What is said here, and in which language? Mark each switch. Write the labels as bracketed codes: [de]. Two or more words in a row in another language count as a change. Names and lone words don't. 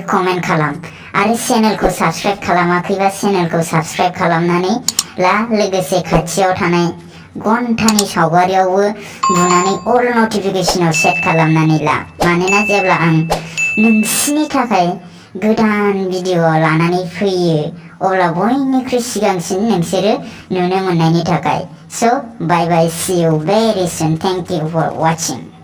[brx] कमेन्ट खालाम आरो चेनेलखौ साबस्क्राइब खालामाखैबा चेनेलखौ साबस्क्राइब खालामनानै ला लोगोसे खाथियाव थानाय घन्टानि सावगारियावबो बुनानै अल नटिफिकेशनाव सेट खालामनानै ला मानोना जेब्ला आं नोंसिनि थाखाय गोदान भिडिअ लानानै फैयो अब्ला बयनिख्रुइ सिगांसिन नोंसोरो नुनो मोननायनि थाखाय स' [en] bye bye see you very soon thank you for watching